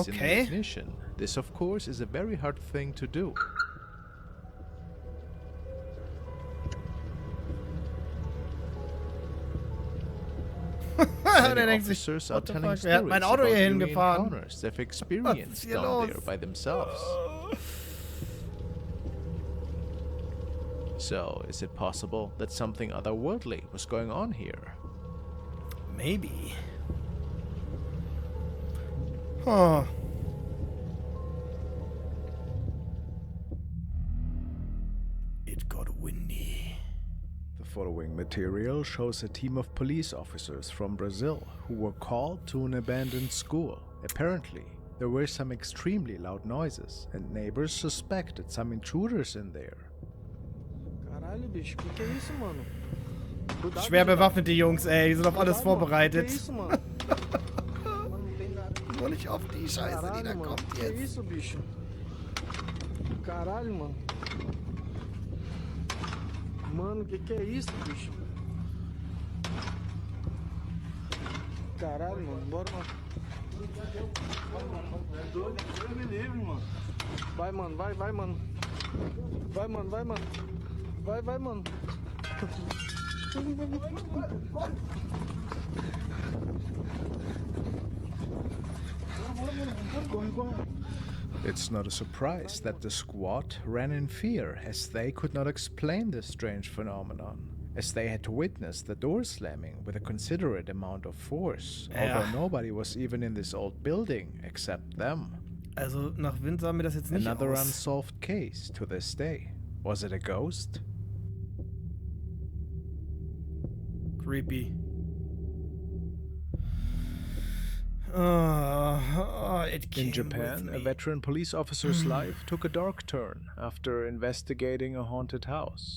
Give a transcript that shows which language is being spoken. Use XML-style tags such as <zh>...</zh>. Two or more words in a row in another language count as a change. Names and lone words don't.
<en>Okay. ignition. This, of course, is a very hard thing to do.</en> <de>Der</de> <en>Many</en> <de>denkt sich,</de> <en>officers are what the telling fuck?</en> <de>Er hat</de> <en>stories</en> <de>mein Auto</de> <en>about</en> <de>hier</de> <en>eerie</en> <de>hingefahren.</de> <en>encounters they've</en> <de>Was ist</de> <en>experienced</en> <de>hier</de> <en>down</en> <de>los?</de> <en>there by themselves. So, is it possible that something otherworldly was going on here? Maybe. Huh. It got windy. The following material shows a team of police officers from Brazil who were called to an abandoned school. Apparently, there were some extremely loud noises, and neighbors suspected some intruders in there.</en> <pt>Caralho, bicho, que é isso, mano? Cuidado,</pt> <de>Schwer</de> <pt>Geraldo.</pt> <de>bewaffnet, die Jungs, ey. Die sind auf alles</de> <pt>Cuidado, mano.</pt> <de>vorbereitet.</de> <pt>Que isso, mano? Mano, não tem nada.</pt> <de>Nur nicht auf die Scheiße, die da</de> <pt>Caralho, mano.</pt> <de>kommt</de> <pt>Que</pt> <de>jetzt.</de> <pt>isso, bicho? Caralho, mano. Mano, que é isso, bicho? Caralho, mano. Bora, mano. Deus me livre, mano. Vai, mano. Vai, mano. Vai, mano. Vai, mano.</pt> <en>It's not a surprise that the squad ran in fear, as they could not explain this strange phenomenon, as they had witnessed the door slamming with a considerate amount of force, although nobody was even in this old building except them.</en> <de>Also, nach Wind sah mir das jetzt nicht</de> <en>Another</en> <de>aus.</de> <en>unsolved case to this day. Was it a ghost? Creepy. It came In Japan, with a me. veteran police officer's life took a dark turn after investigating a haunted house.</en>